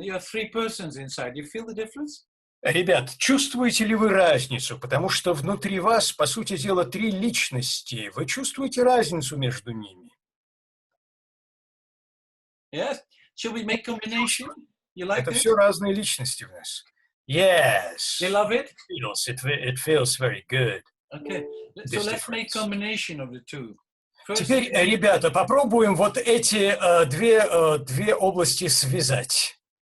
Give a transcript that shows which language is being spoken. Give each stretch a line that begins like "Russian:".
English: You have three persons inside. You feel the difference?
Russian: Ребят, чувствуете ли вы разницу? Потому что внутри вас, по сути дела, три личности. Вы чувствуете разницу между ними?
English: Yes. Should we make combination? You like
Russian: Это
English: it?
Russian: все разные личности в нас.
English: Yes. They love it? It feels very good. Okay. So let's make combination of the two. First,
Russian: Теперь, ребята, попробуем вот эти две области связать.